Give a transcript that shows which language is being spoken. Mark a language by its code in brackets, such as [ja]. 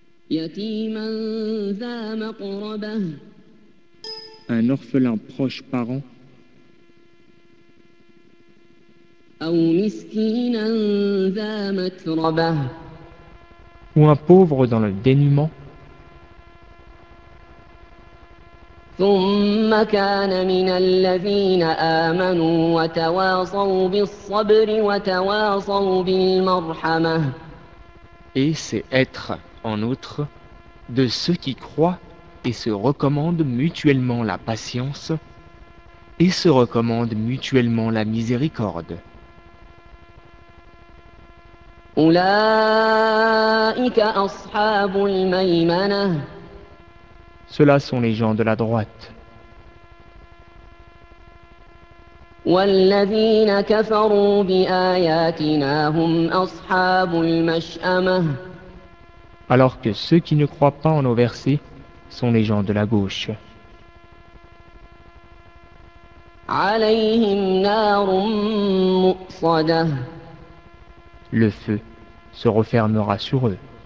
[ar] يتيما ذا مقربة. [fr] Un orphelin proche parent. [ar] أو مسكينا ذا متربة. [fr] Ou un pauvre dans le dénuement. [ar] ثم كان من الذين آمنوا وتواصوا بالصبر وتواصوا بالمرحمة. [fr] Et c'est être, en outre, de ceux qui croient et se recommandent mutuellement la patience et se recommandent mutuellement la miséricorde. [ar] أولئك أصحاب الميمنة. [fr] Ceux-là sont les gens de la droite. [ar] والذين كفروا بآياتنا هم أصحاب المشأمة. [fr] Alors que ceux qui ne croient pas en nos versets sont les gens de la gauche. [ar] عليهم نار مؤصدة. [fr] Le feu se refermera sur eux.